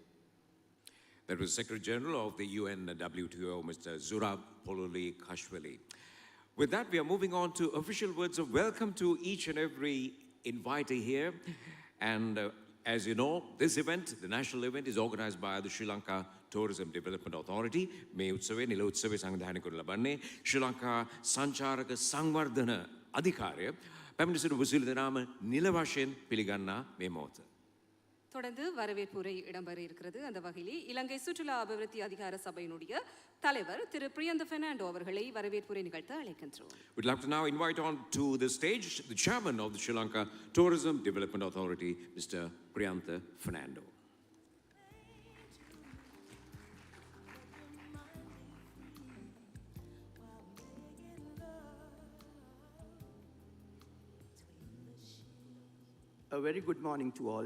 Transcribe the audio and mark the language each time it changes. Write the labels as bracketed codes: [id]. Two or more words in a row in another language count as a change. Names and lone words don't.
[en] That was Secretary General of the UN WTO, Mr. Zurab Pololi Kashwili. With that, we are moving on to official words of welcome to each and every invitee here. And as you know, this event, the national event, is organized by the Sri Lanka Tourism Development Authority. [si] මේ උත්සවයේ නිල උත්සවය සංවිධානය කරනු ලබන්නේ ශ්‍රී ලංකා සංචාරක සංවර්ධන අධිකාරිය පැමිණ සිටි වසීල දනාම නිල වශයෙන් පිළිගන්නා මේ මොහොත. [ta] தொடர்ந்து வரவேற்புரை இடம்பெற இருக்கிறது. அந்த வகையில் இலங்கை சுற்றுலா அபிவிருத்தி அதிகார சபையினுடைய தலைவர் திரு பிரியந்த பெர்னாண்டோ அவர்களை வரவேற்புரை நிகழ்த்த அழைக்கின்றோம். [en] We'd like to now invite on to the stage the chairman of the Sri Lanka Tourism Development Authority, Mr. Priyantha Fernando. A very good morning to all.